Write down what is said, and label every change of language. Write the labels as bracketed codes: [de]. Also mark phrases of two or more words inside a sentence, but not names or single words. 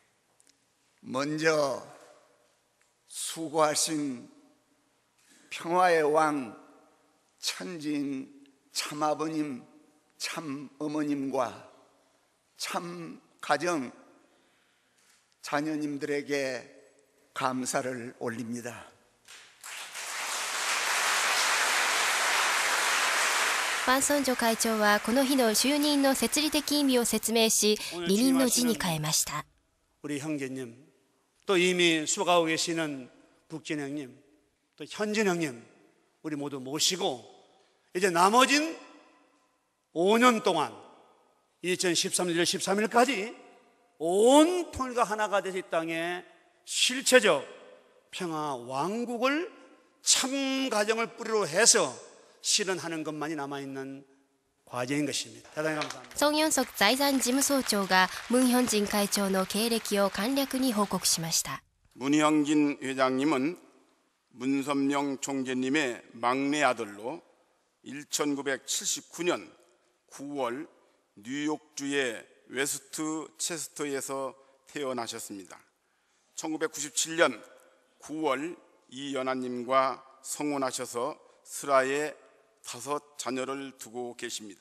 [ko] 먼저 수고하신 평화의 왕 천진 참아버님, 참어머님과 참가정 자녀님들에게 감사를 올립니다. [ja] パン・ソンジョ会長はこの日の就任の設理的意味を説明し、離任の辞に変えました。 [ko] 우리 형제님, 또 이미 수고하고 계시는 북진 형님, 또 현진 형님, 우리 모두 모시고 이제 나머진 5년 동안 2013년 1월 13일까지 온 통일과 하나가 돼서 이 땅에 실체적 평화 왕국을 참 가정을 뿌리로 해서 실현하는 것만이 남아있는 과제인 것입니다. 대단히 감사합니다. [ja] ソン・ヨンソク財産事務総長がムン・ヒョンジン会長の経歴を簡略に報告しました。 [ko] 문형진 회장님은 문선명 총재님의 막내 아들로 1979년 9월 뉴욕주의 웨스트 체스터에서 태어나셨습니다. 1997년 9월 이연아님과 성혼하셔서 슬하에 5 자녀를 두고 계십니다.